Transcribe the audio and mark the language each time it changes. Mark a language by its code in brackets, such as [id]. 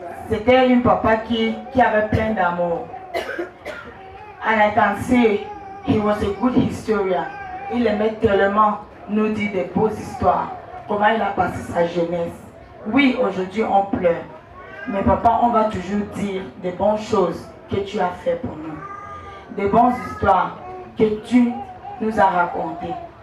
[fr] C'était un papa qui avait plein d'amour. [en] And I can say he was a good historian. [fr] Il aimait tellement nous dire des beaux histoires, comment il a passé sa jeunesse. Oui, aujourd'hui on pleure. Mais papa, on va toujours dire des bonnes choses que tu as fait pour nous. Des bonnes histoires que tu nous as racontées.